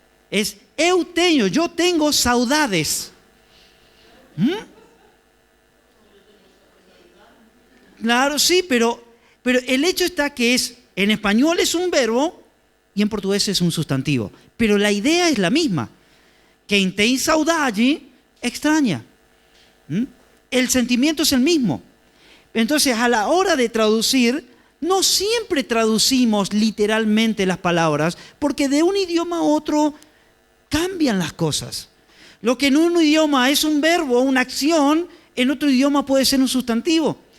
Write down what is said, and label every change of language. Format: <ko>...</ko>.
<es>Es</es> <pt>eu tenho,</pt> <es>yo tengo saudades. Claro, sí, pero el hecho está que en español es un verbo y en portugués es un sustantivo. Pero la idea es la misma.</es> <pt>Quem tem saudade extraña.</pt> <es>El sentimiento es el mismo. Entonces, a la hora de traducir, no siempre traducimos literalmente las palabras, porque de un idioma a otro cambian las cosas. Lo que en un idioma es un verbo, una acción, en otro idioma puede ser un sustantivo.</es>